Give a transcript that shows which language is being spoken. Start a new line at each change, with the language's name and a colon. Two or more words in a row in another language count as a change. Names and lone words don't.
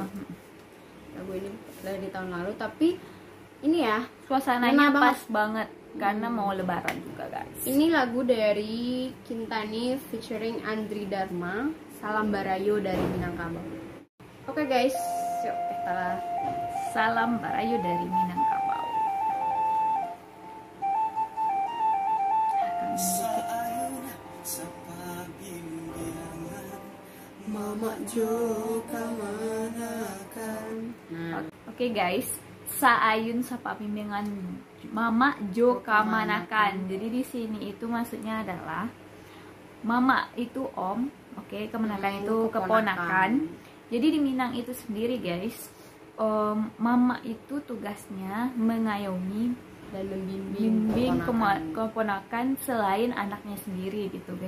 Indonesian: Lagu ini dari tahun lalu, tapi ini ya suasananya pas banget karena mau lebaran juga guys. Ini lagu dari Kintani featuring Andri Dharma, Salam Barayo dari Minangkabau.
English: Oke guys,
Indonesian: yuk kita Salam Barayo dari Minangkabau.
Minangkabau: Mama Jo kamanakan.
English: Oke guys,
Minangkabau: saayun sapa bimbingan Mama Jo kamanakan.
Indonesian: Jadi di sini itu maksudnya adalah Mama itu om, oke, kemanakan itu keponakan. Jadi di Minang itu sendiri guys, Mama itu tugasnya mengayomi dan membimbing keponakan selain anaknya sendiri gitu guys.